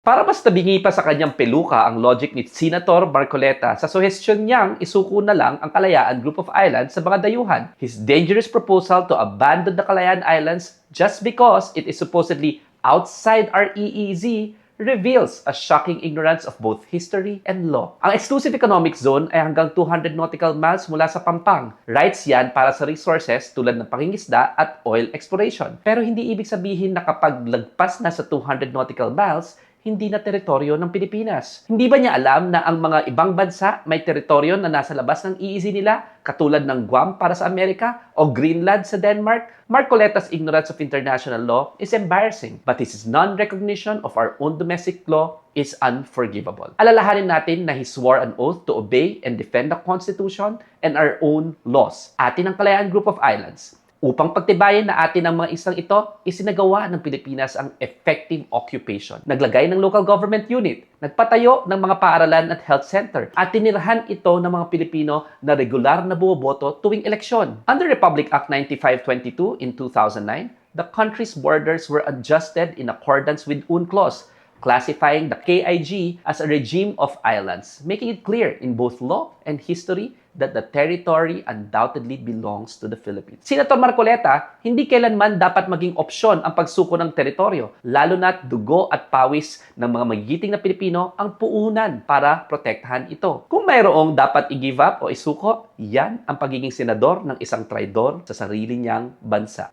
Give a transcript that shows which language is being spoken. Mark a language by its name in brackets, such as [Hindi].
[Filipino] Para mas tabingi pa sa kanyang peluka ang logic ni Senator Marcoleta sa suhestyon niyang isuko na lang ang Kalayaan Group of Islands sa mga dayuhan. [English] His dangerous proposal to abandon the Kalayaan Islands just because it is supposedly outside our EEZ reveals a shocking ignorance of both history and law. [Filipino] Ang exclusive economic zone ay hanggang 200 nautical miles mula sa Pampang. Rights yan para sa resources tulad ng pangingisda at oil exploration. Pero hindi ibig sabihin na kapag lagpas na sa 200 nautical miles, hindi na teritoryo ng Pilipinas. Hindi ba niya alam na ang mga ibang bansa may teritoryo na nasa labas ng EEZ nila, katulad ng Guam para sa Amerika o Greenland sa Denmark? [English] Marcoleta's ignorance of international law is embarrassing, but his non-recognition of our own domestic law is unforgivable. [Filipino] Alalahanin natin na [English] he swore an oath to obey and defend the Constitution and our own laws. [Filipino] Atin ang Kalayaan Group of Islands. Upang pagtibayin na atin ang mga islang ito, isinagawa ng Pilipinas ang effective occupation. Naglagay ng local government unit, nagpatayo ng mga paaralan at health center, at tinirahan ito ng mga Pilipino na regular na bumoboto tuwing eleksyon. [English] Under Republic Act 9522 in 2009, the country's borders were adjusted in accordance with UNCLOS, classifying the KIG as a regime of islands, making it clear in both law and history that the territory undoubtedly belongs to the Philippines. [Filipino] Senator Marcoleta, hindi kailanman dapat maging opsyon ang pagsuko ng teritoryo, lalo na't dugo at pawis ng mga magigiting na Pilipino ang puunan para protektahan ito. Kung mayroong dapat i-give up o isuko, yan ang pagiging senador ng isang traidor sa sarili niyang bansa.